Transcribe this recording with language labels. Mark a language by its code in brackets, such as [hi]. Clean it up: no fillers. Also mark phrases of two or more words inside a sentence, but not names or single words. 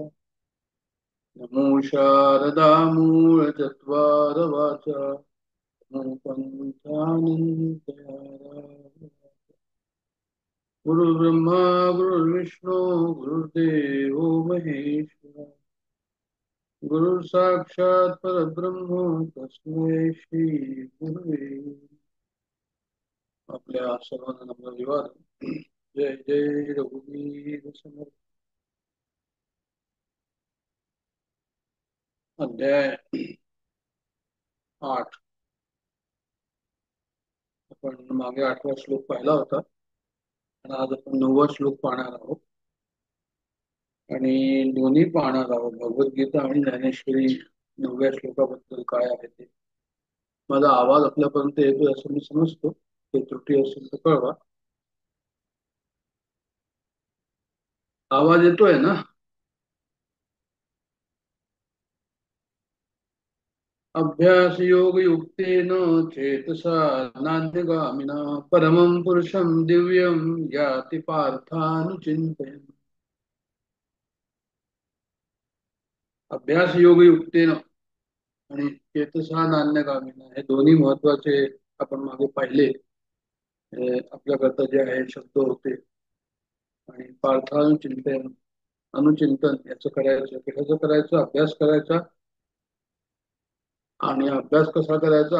[mr] नमो शारदा मूळ चत्वार वाचा नमो पंचानंदयारा. [sa] गुरुर्ब्रह्मा गुरुर्विष्णू गुरुर्देवो महेश्वरा. गुरु साक्षात परब्रह्म तस्मै श्री गुरुवे. [mr] आपल्या सर्वांना नमस्कार. जय जय रघुवीर समर्थ. अध्याय 8. आपण मागे 8वा श्लोक पाहिला होता आणि आज आपण 9वा श्लोक पाहणार आहोत आणि दोन्ही पाहणार आहोत, भगवद्गीता आणि ज्ञानेश्वरी 9व्या श्लोकाबद्दल काय आहे ते. माझा आवाज आपल्यापर्यंत येतोय असं मी समजतो. ते त्रुटी असेल तर कळवा. आवाज येतोय ना? [sa] अभ्यास योग युक्तेन चेतसा नान्यगामिना परमं पुरुषं दिव्यं याति पार्थानुचिंतयन्. अभ्यास योग युक्तेन [mr] आणि [sa] चेतसा नान्यगामिना [mr] हे दोन्ही महत्वाचे आपण मागे पाहिले. आपल्याकरता जे आहे शब्द होते. आणि पार्थानुचिंतन अनुचिंतन याचं करायचं, कशाचं करायचं? अभ्यास करायचा. आणि अभ्यास कसा करायचा?